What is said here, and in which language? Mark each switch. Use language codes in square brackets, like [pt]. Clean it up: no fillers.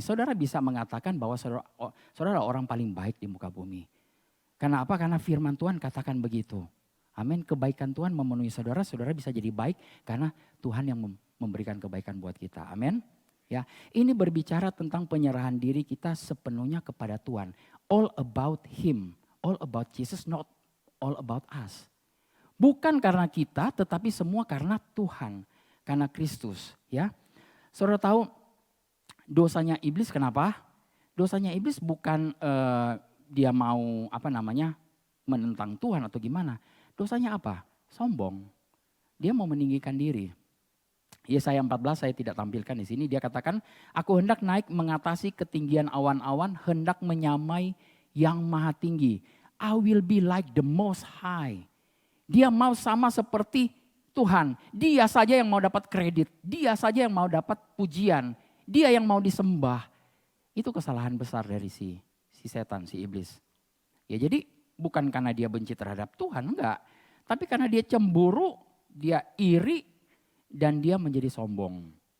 [id] Saudara bisa mengatakan bahwa saudara adalah orang paling baik di muka bumi. Karena apa? Karena firman Tuhan katakan begitu. Amin, kebaikan Tuhan memenuhi saudara, saudara bisa jadi baik karena Tuhan yang memberikan kebaikan buat kita. Amin. Ya, ini berbicara tentang penyerahan diri kita sepenuhnya kepada Tuhan. [en] All about Him, all about Jesus, not all about us. [id] Bukan karena kita, tetapi semua karena Tuhan, karena Kristus. Ya, saudara tahu dosanya iblis kenapa? Dosanya iblis bukan dia mau menentang Tuhan atau gimana. Dosanya apa? Sombong. Dia mau meninggikan diri. Yesaya 14 saya tidak tampilkan di sini. Dia katakan, aku hendak naik mengatasi ketinggian awan-awan, hendak menyamai yang maha tinggi. [en] I will be like the most high. [id] Dia mau sama seperti Tuhan. Dia saja yang mau dapat kredit. Dia saja yang mau dapat pujian. Dia yang mau disembah. Itu kesalahan besar dari si setan, si iblis. Ya jadi bukan karena dia benci terhadap Tuhan, enggak. Tapi karena dia cemburu, dia iri, dan dia menjadi sombong.